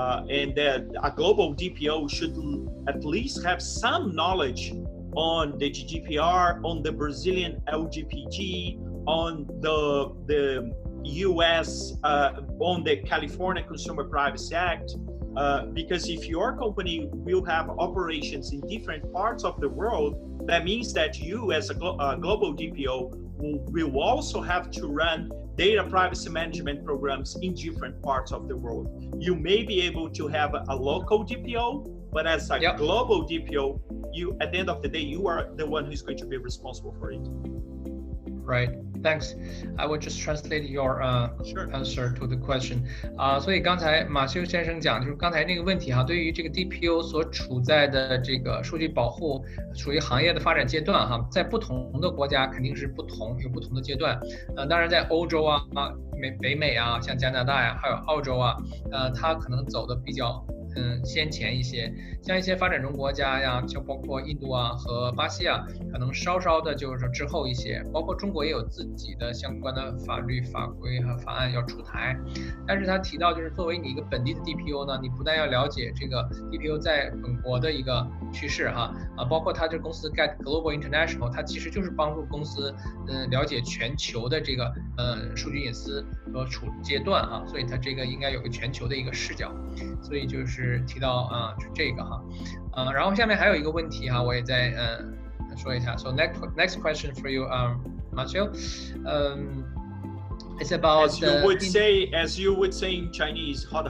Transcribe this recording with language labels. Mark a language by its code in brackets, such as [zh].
[en] and a global DPO should at least have some knowledge on the GDPR, on the Brazilian LGPD, on the US, on the California Consumer Privacy Act, because if your company will have operations in different parts of the world, that means that you as a global DPO will also have to run data privacy management programs in different parts of the world. You may be able to have a local DPO, but as a global DPO, you, at the end of the day, you are the one who's going to be responsible for it. Right. Thanks. I will just translate your answer to the question. [zh] 所以刚才马修先生讲，就是刚才那个问题哈，对于这个 DPO 所处在的这个数据保护属于行业的发展阶段哈，在不同的国家肯定是有不同的阶段。当然在欧洲啊、北美啊，像加拿大呀，还有澳洲啊，它可能走的比较先前一些，像一些发展中国家呀，就包括印度啊和巴西啊，可能稍稍的就是说滞后一些，包括中国也有自己的相关的法律法规和法案要出台。但是他提到，就是作为你一个本地的 DPO 呢，你不但要了解这个 DPO 在本国的一个趋势哈，包括他这公司 Get Global International， 它其实就是帮助公司了解全球的这个数据隐私和处阶段啊，所以它这个应该有个全球的一个视角，所以就是提到就这个哈，然后下面还有一个问题哈，我也再说一下。 [en] So next question for you, Marcio, it's about as you would say in Chinese, [zh] 好的。